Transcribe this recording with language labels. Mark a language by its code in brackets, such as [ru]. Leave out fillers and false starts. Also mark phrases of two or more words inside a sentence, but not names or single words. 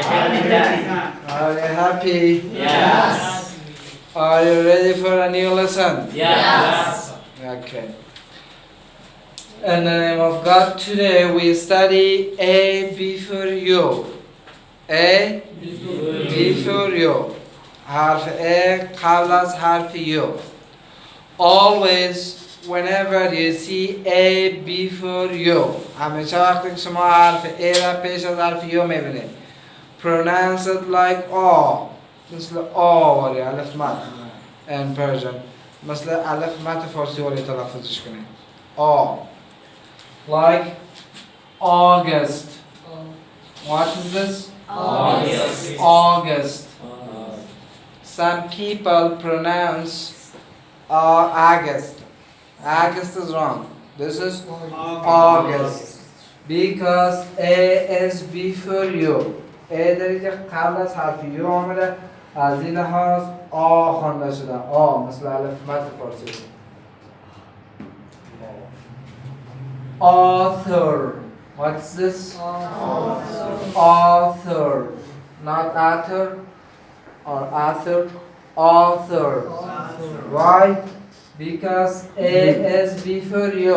[en] Are you happy? Yes. Are you ready for a new lesson? Yes. Okay. In the name of God, today we study A before you. A before you. [fa] حرف A قبل از حرف U. [en] Always, whenever you see A before you, [fa] همیشه وقتی که شما حرف A را پیش از حرف U میبینید. [en] Pronounce it like A. [fa] مثل A ولی الف مد [en] in Persian. [fa] مثل الف مد فارسی ولی تلفظش کنید. [en] A. Like August. What is this? August. August. Some people pronounce August. August is wrong. This is August. Because A is before you. [fa] A در اینجا قبل از حرف U آمده. از این لحاظ آ خوانده شده. آ مثل الف مد فارسی. [en] Author. What's this? Author. Not author or author. Author. Why? Because A is before you.